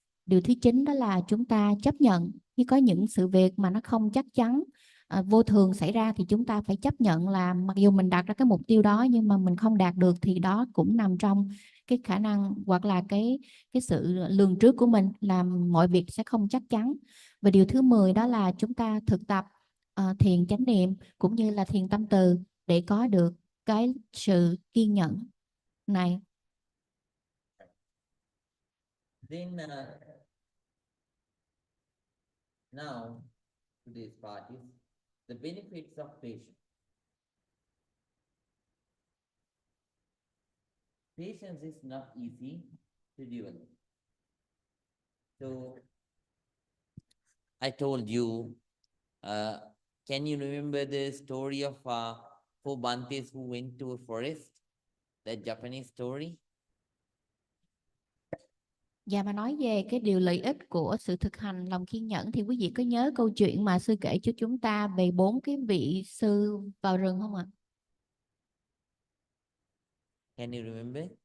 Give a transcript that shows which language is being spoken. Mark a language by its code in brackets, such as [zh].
[vi] Điều thứ 9 đó là chúng ta chấp nhận khi có những sự việc mà nó không chắc chắn, vô thường xảy ra, thì chúng ta phải chấp nhận là mặc dù mình đặt ra cái mục tiêu đó nhưng mà mình không đạt được, thì đó cũng nằm trong cái khả năng hoặc là cái sự lường trước của mình, làm mọi việc sẽ không chắc chắn. Và điều thứ 10 đó là chúng ta thực tập thiền chánh niệm cũng như là thiền tâm từ để có được cái sự kiên nhẫn này. [en] Then now today's part is the benefits of patience. Patience is not easy to develop. So I told you, can you remember the story of four Bantes who went to a forest? That Japanese story? [vi] Và mà nói về cái điều lợi ích của sự thực hành lòng kiên nhẫn, thì quý vị có nhớ câu chuyện mà sư kể cho chúng ta về 4 cái vị sư vào rừng không ạ? [en] Can you remember?